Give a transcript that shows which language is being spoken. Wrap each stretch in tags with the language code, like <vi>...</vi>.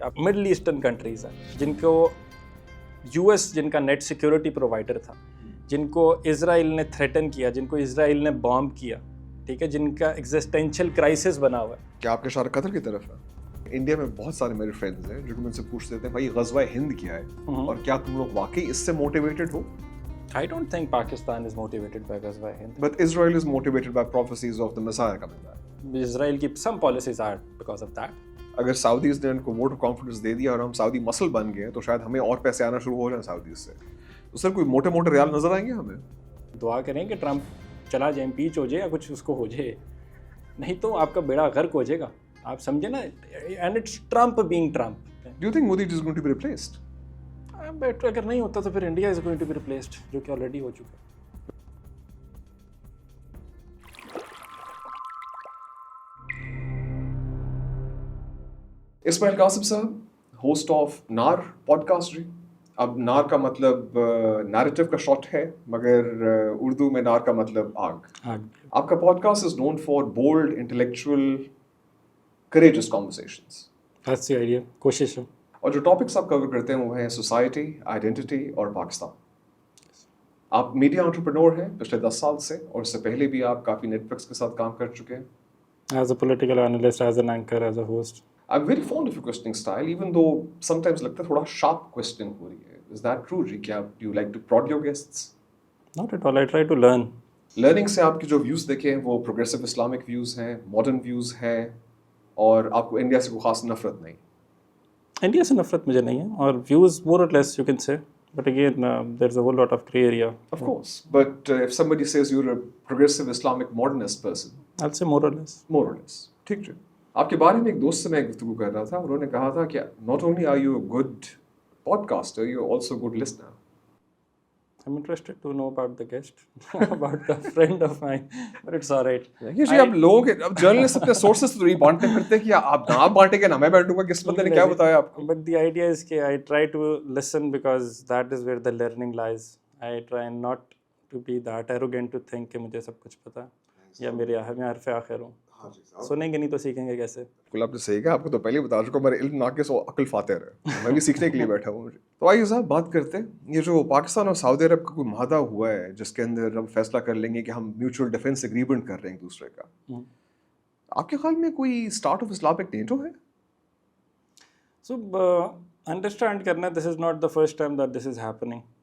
<ur>آپ middle eastern countries ہیں جن کو یو ایس جن کا نیٹ سیکیورٹی پرووائڈر تھا، جن کو اسرائیل نے تھریٹن کیا، جن کو اسرائیل نے بامب کیا، ٹھیک ہے، جن کا ایگزسٹینشیل کرائسس بنا ہوا ہے. کیا آپ کا اشارہ قطر کی طرف ہے؟ انڈیا میں بہت سارے میرے فرینڈز ہیں جو کہ مجھ سے پوچھتے تھے بھائی غزوہ ہند کیا ہے اور کیا تم لوگ واقعی اس سے motivated ہو؟</ur> <en>I don't think Pakistan is motivated by Ghazwa Hind. But Israel is motivated by prophecies of the Messiah coming back. Israel کی some policies are because of that.</en> <ur>اگر سعودیز نے ان کو ووٹ آف کانفیڈنس دے دیا اور ہم سعودی مسل بن گئے تو شاید ہمیں اور پیسے آنا شروع ہو جائیں سعودیز سے. تو سر کوئی موٹے موٹے ریال نظر آئیں گے ہمیں؟ دعا کریں کہ ٹرمپ چلا جائے، امپیچ ہو جائے یا کچھ اس کو ہو جائے، نہیں تو آپ کا بیڑا غرق ہو جائے گا. آپ سمجھے نا،</ur> <en>and it's Trump being Trump. Do you think Modi is going to be replaced?</en> <ur>But اگر نہیں ہوتا تو پھر India</ur> <en>is going to be replaced,</en> <ur>جو کہ آلریڈی ہو چکا ہے. اسماعیل قاسم صاحب، ہوسٹ آف نار پوڈ کاسٹ. جی اب نار کا مطلب نیریٹو کا شارٹ ہے مگر اردو میں نار کا مطلب آگ. آپ کا</ur> <en>Podcast is known for bold intellectual courageous conversations. That's the idea,</en> <ur>کوشش ہے. اور جو ٹاپکس آپ کور کرتے ہیں وہ ہیں سوسائٹی، آئیڈینٹی اور پاکستان. آپ میڈیا انٹرپرینور ہیں پچھلے 10 سال سے، اور اس سے پہلے بھی آپ کافی نیٹ ورکس کے ساتھ کام کر چکے ہیں.</ur> <en>As a political analyst, as an anchor, as a host. I am very fond of your questioning style, even though sometimes</en> <ur>لگتا ہے تھوڑا شارپ کوسچن ہو رہی ہے.</ur> <en>Is that true جی؟ کیا you like to prod your guests? Not at all, I try to learn.</en> <ur>Learning سے آپ کی جو ویوز دیکھیں وہ پروگریسو اسلامک ویوز ہیں، ماڈرن ویوز ہیں، اور آپ کو انڈیا سے کوئی خاص نفرت نہیں. انڈیا سے نفرت مجھے نہیں ہے،</ur> <en>اور views more or less you can say, but again there is a whole lot of grey area. Of course, but if somebody says you're a progressive Islamic modernist person, I'll say more or less. more or less.</en> <ur>ٹھیک ہے. آپ کے بارے میں ایک دوست سے میں گفتگو کر رہا تھا، انہوں نے کہا تھا کہ</ur> <en>not only are you a good podcaster, you're also a good listener. I'm interested to know about the guest, about the friend of mine, but it's all right.</en> <ur>یہ جی اب لوگ اب جرنلسٹ اپنے سورسز تو نہیں بانٹتے پھرتے کہ آپ نہ بانٹے گا نہ میں بیٹھوں گا، کس بندے نے کیا بتایا آپ کو.</ur> <en>But the idea is کہ I try to listen because that is where the learning lies. I try not to be that arrogant to think کہ</en> <ur>مجھے سب کچھ پتا یا میں حرف آخر ہوں. سنیں گے نہیں تو سیکھیں گے کیسے؟ بالکل آپ نے صحیح کہا. آپ کو تو پہلے بتا چکا میرا علم ناقص و عقل فاتر ہے، میں بھی سیکھنے کے لیے بیٹھا ہوں. تو آئیے صاحب بات کرتے ہیں، یہ جو پاکستان اور سعودی عرب کا کوئی معاہدہ ہوا ہے جس کے اندر ہم فیصلہ کر لیں گے کہ ہم میوچل ڈیفینس ایگریمنٹ کر رہے ہیں ایک دوسرے کا، آپ کے خیال میں کوئی اسٹارٹ آف اسلامک نیٹو ہے؟</ur> <en>So understand کرنا، this is not the first time that this is happening.</en>